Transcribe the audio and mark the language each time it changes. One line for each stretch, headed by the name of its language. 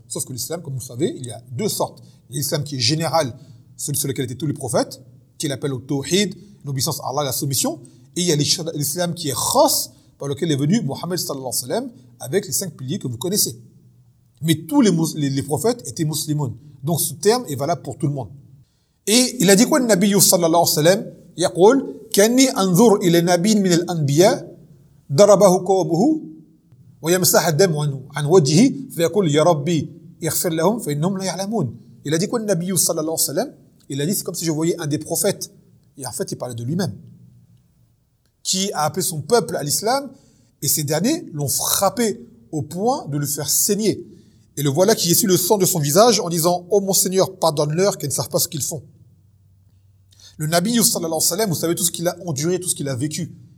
French: Sauf que l'islam, comme vous savez, il y a deux sortes. Il y a l'islam qui est général, celui sur lequel étaient tous les prophètes, qui l'appelle au tawhid, l'obéissance à Allah, la soumission. Et il y a l'islam qui est khas, par lequel est venu Mohammed sallallahu alayhi wa sallam, avec les cinq piliers que vous connaissez. Mais tous les prophètes étaient musulmans. Donc ce terme est valable pour tout le monde. Et il a dit quoi le Nabi sallallahu alayhi wa sallam?
Arabic: يقول كني انظر الى نبي من الانبياء ضربه قومه ويمسح الدم عن وجهه فيقول يا ربي اغفر لهم فانهم لا يعلمون.
French: Il a dit quoi le Nabi صلى الله عليه وسلم? Il a dit c'est comme si je voyais un des prophètes. Et en fait, il parlait de lui-même. Qui a appelé son peuple à l'islam et ces derniers l'ont frappé au point de le faire saigner. Et le voilà qui essuie le sang de son visage en disant oh mon Seigneur, pardonne-leur qu'ils ne savent pas ce qu'ils font. Le Nabi, sallallahu alayhi wa sallam, vous savez tout ce qu'il a enduré, tout ce qu'il a vécu.